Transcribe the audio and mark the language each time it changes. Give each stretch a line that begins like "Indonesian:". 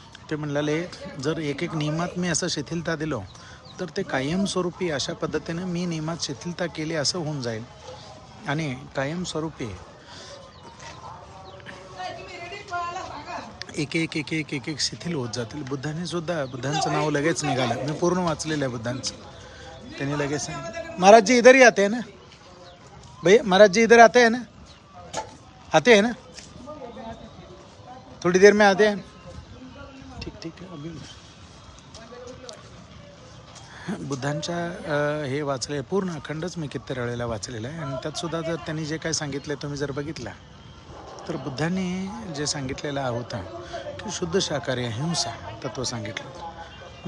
Marathi: ते म्हणाले जर एक एक नियमात मी असं शिथिलता दिलो तर ते कायमस्वरूपी अशा पद्धतीने मी नियमात शिथिलता केली असं होऊन जाईल आणि कायमस्वरूपी एक एक एक एक एक एक शिथिल होत जातील. बुद्धांचं नाव लगेच निघालं. मी पूर्ण वाचलेलं आहे बुद्धांचं. त्यांनी लगेच सांगितलं
Hindi: महाराज जी इधर ही आते हैं ना भैया, महाराज जी इधर आते हैं ना, आते हैं ना, थोड़ी देर में आते हैं.
Marathi: ठीक ठीक आहे. अभी बुद्धांच्या हे वाचले पूर्ण अखंडच मी कित्येक वेळेला वाचलेलं आहे आणि त्यात सुद्धा जर त्यांनी जे काय सांगितले तुम्ही जर बघितला तर बुद्धांनी जे सांगितलेलं होतं की शुद्ध शाकाहारी अहिंसा तत्व सांगितलं होतं.